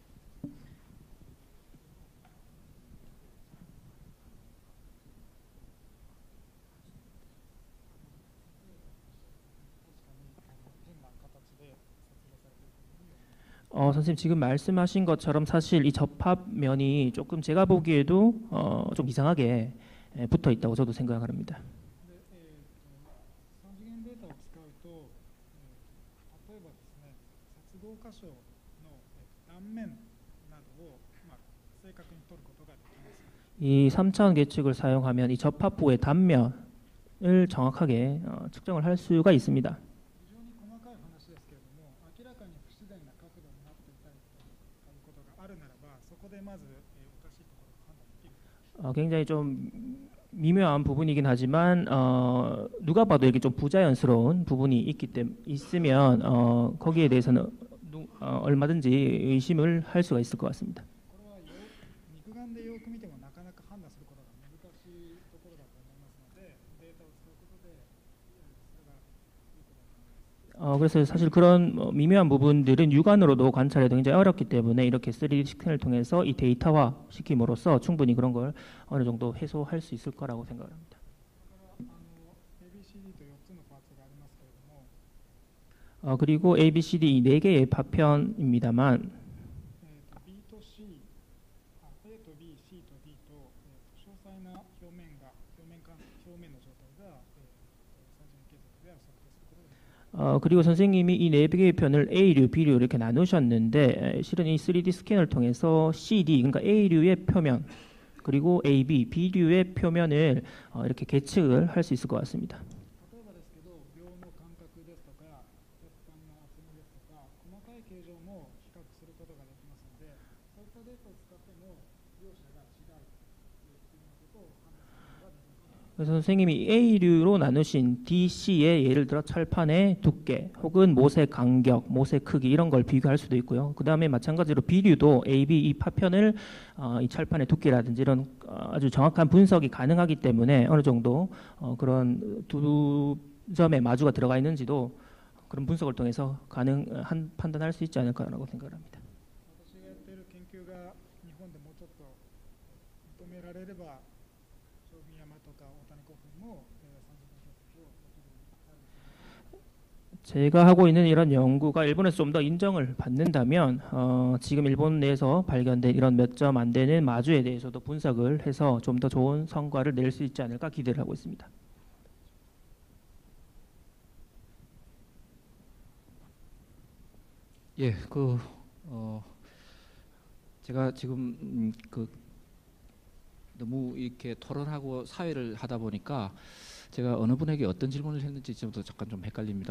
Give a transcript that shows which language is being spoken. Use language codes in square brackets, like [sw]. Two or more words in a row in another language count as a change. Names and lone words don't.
[ko] 선생님 지금 말씀하신 것처럼 사실 이 접합면이 조금 제가 보기에도 좀 이상하게 붙어 있다고 저도 생각을 합니다. [ja] 3 次元データを使うと、例えばですね、接合箇所の断面などを正確に取ることができます。 [ko] 이 3차원 계측을 사용하면 이 접합부의 단면을 정확하게 측정을 할 수가 있습니다. [ja] 非常に細かい話ですけれども、明らかに不自然な角度になっていたりということがあるならば、そこでまずおかしいところを判断できる。 [ko] 굉장히 좀 미묘한 부분이긴 하지만 누가 봐도 이렇게 좀 부자연스러운 부분이 있으면 거기에 대해서는 얼마든지 의심을 할 수가 있을 것 같습니다. [ja] これは肉眼でよく見てもなかなか判断することが難しいところだと思いますので、データを使うことでそれがいいことだと思います。 [ko] 그래서 사실 그런 미묘한 부분들은 육안으로도 관찰해도 굉장히 어렵기 때문에 이렇게 3D 스캔을 통해서 이 데이터화 시킴으로써 충분히 그런 걸 어느 정도 해소할 수 있을 거라고 생각을 합니다. [ja] ABCD と4つのパーツがありますけれども、 [ko] 그리고 ABCD 이 4개의 파편입니다만 [ja] B と C、A と B、C と D と詳細な表面の状態が3次元計測では測定することができます。 [ko] 그리고 선생님이 이 4개의 편을 A류, B류 이렇게 나누셨는데 실은 이 3D 스캔을 통해서 CD, 그러니까 A류의 표면 그리고 AB, B류의 표면을 이렇게 계측을 할 수 있을 것 같습니다. [ja] 例えばですけど、秒の間隔ですとか、鉄板の厚みですとか、細かい形状も比較することができますので、そういったデータを使っても両者が違うということを判断することができます。 [ko] 그래서 선생님이 A류로 나누신 DC의 예를 들어 철판의 두께 혹은 못의 간격, 못의 크기 이런 걸 비교할 수도 있고요. 그 다음에 마찬가지로 B류도 AB 이 파편을 이 철판의 두께라든지 이런 아주 정확한 분석이 가능하기 때문에 어느 정도 그런 2점의 마주가 들어가 있는지도 그런 분석을 통해서 판단할 수 있지 않을까라고 생각을 합니다. [ja] 私がやっている研究が日本でもうちょっと認められれば、将軍山とか大谷古墳も3次元計測をできるようになると思います。 [ko] 제가 하고 있는 이런 연구가 일본에서 좀 더 인정을 받는다면 지금 일본 내에서 발견된 이런 몇 점 안 되는 마주에 대해서도 분석을 해서 좀 더 좋은 성과를 낼 수 있지 않을까 기대를 하고 있습니다. 예, 제가 지금 너무 이렇게 토론하고 사회를 하다 보니까 제가 어느 분에게 어떤 질문을 했는지 지금도 잠깐 좀 헷갈립니다.